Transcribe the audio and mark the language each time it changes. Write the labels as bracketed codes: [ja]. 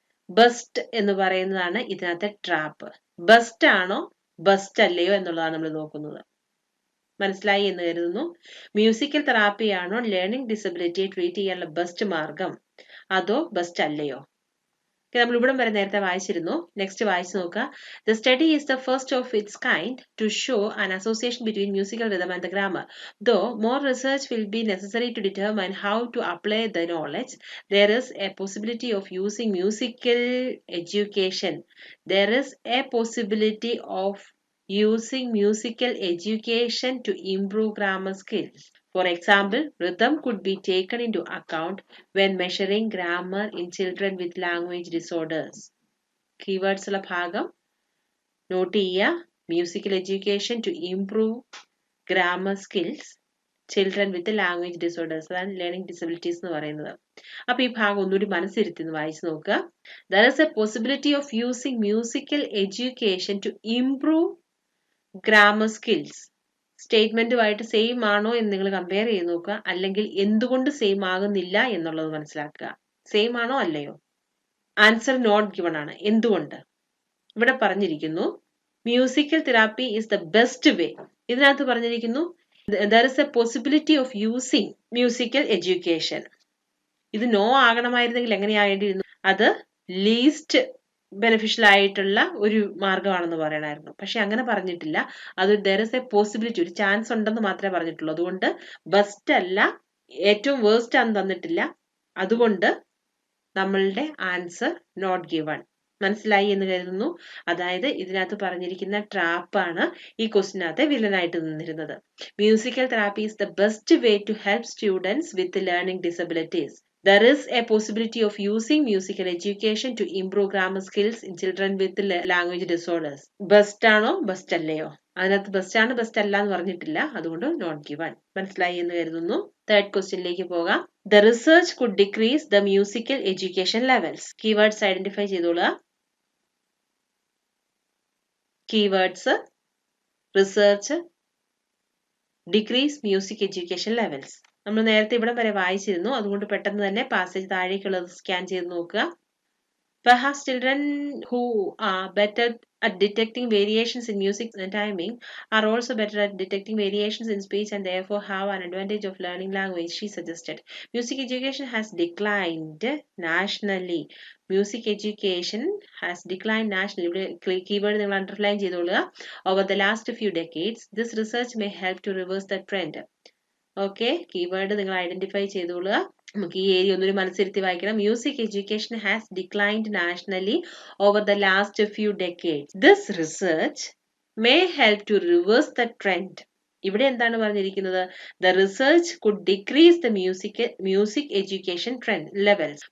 [ml] Bus എന്ന് പറയുന്നതാണ് ഇതിനകത്തെ ട്രാപ്പ്. ബസ്റ്റ് ആണോ ബസ്റ്റ് അല്ലയോ എന്നുള്ളതാണ് നമ്മൾ നോക്കുന്നത്. മനസ്സിലായി എന്ന് കരുതുന്നു. മ്യൂസിക്കൽ തെറാപ്പിയാണോ ലേണിംഗ് ഡിസബിലിറ്റിയെ ട്രീറ്റ് ചെയ്യാനുള്ള ബെസ്റ്റ് മാർഗം, അതോ ബെസ്റ്റ് അല്ലയോ? നമ്മൾ ഇവിടം വരെ നേരത്തെ വായിച്ചിരുന്നു. നെക്സ്റ്റ് വായിച്ചു നോക്കുക. [en] The study is the first of its kind to show an association between musical rhythm and the grammar. Though more research will be necessary to determine how to apply the knowledge, there is a possibility of using musical education. There is a possibility of using musical education to improve grammar skills. For example, rhythm could be taken into account when measuring grammar in children with language disorders. [ml] Keywords ഉള്ള ഭാഗം not ചെയ്യുക. [en] musical education to improve grammar skills children with language disorders, [ml] അതാണ് learning disabilities എന്ന് പറയുന്നത്. അപ്പൊ ഈ ഭാഗം ഒന്നുകൂടി മനസ്സിരുത്തി വായിച്ചു നോക്കുക. [en] There is a possibility of using musical education to improve grammar skills. [ml] സ്റ്റേറ്റ്മെന്റുമായിട്ട് same ആണോ എന്ന് നിങ്ങൾ കമ്പയർ ചെയ്ത് നോക്കുക. അല്ലെങ്കിൽ എന്തുകൊണ്ട് സെയിം ആകുന്നില്ല എന്നുള്ളത് മനസ്സിലാക്കുക. സെയിം ആണോ അല്ലയോ? ആൻസർ നോട്ട് ഗിവൺ ആണ്. എന്തുകൊണ്ട്? ഇവിടെ പറഞ്ഞിരിക്കുന്നു [en] Musical therapy is the best way. [ml] ഇതിനകത്ത് പറഞ്ഞിരിക്കുന്നു [en] there is a possibility of using musical education. [ml] ഇത് നോ ആകണമായിരുന്നെങ്കിൽ എങ്ങനെയാകേണ്ടിയിരുന്നു? അത് ലീസ്റ്റ് ബെനിഫിഷ്യൽ ആയിട്ടുള്ള ഒരു മാർഗമാണെന്ന് പറയണമായിരുന്നു. പക്ഷെ അങ്ങനെ പറഞ്ഞിട്ടില്ല. അത് [en] there is a possibility, [ml] ഒരു ചാൻസ് ഉണ്ടെന്ന് മാത്രമേ പറഞ്ഞിട്ടുള്ളൂ. അതുകൊണ്ട് ബെസ്റ്റ് അല്ല, ഏറ്റവും വേഴ്സ്റ്റ് ആണെന്ന് തന്നിട്ടില്ല. അതുകൊണ്ട് നമ്മളുടെ ആൻസർ നോട്ട് ഗിവൺ. മനസ്സിലായി എന്ന് കരുതുന്നു. അതായത് ഇതിനകത്ത് പറഞ്ഞിരിക്കുന്ന ട്രാപ്പാണ് ഈ ക്വസ്റ്റിനകത്ത് വില്ലനായിട്ട് നിന്നിരുന്നത്. [en] Musical therapy is the best way to help students with learning disabilities. There is a possibility of using musical education to improve grammar skills in children with language disorders. [ml] Best ആണോ best അല്ലയോ? അതിനകത്ത് best ആണ് best അല്ല എന്ന് പറഞ്ഞിട്ടില്ല. അതുകൊണ്ട് not given. മനസ്സിലായി എന്ന് കരുതുന്നു. തേർഡ് ക്വസ്റ്റ്യനിലേക്ക് പോകാം. [en] The research could decrease the musical education levels. [ml] Keywords identify ചെയ്തോളുക. [en] Keywords, research, decrease music education levels. [ml] നമ്മൾ നേരത്തെ ഇവിടെ വരെ വായിച്ചിരുന്നു. അതുകൊണ്ട് പെട്ടെന്ന് തന്നെ പാസേജ് താഴേക്കുള്ളത് സ്കാൻ ചെയ്ത് നോക്കുക. [en] Perhaps children who are better at detecting variations in music and timing are also better at detecting variations in speech and therefore have an advantage of learning language, she suggested. Music education has declined nationally. Music education has declined nationally. [ml] Keyword നിങ്ങൾ underline ചെയ്തോളുക. [en] Over the last few decades, this research may help to reverse the trend. [ml] Okay, keyword നിങ്ങൾ identify ചെയ്തോളുക. നമുക്ക് ഈ area ഒന്നൊരു മനസ്സിരുത്തി വായിക്കണം. [en] Music education has declined nationally over the last few decades. This research may help to reverse the trend. [ml] ഇവിടെ എന്താണ് പറഞ്ഞിരിക്കുന്നത്? [en] The research could decrease the music education trend levels.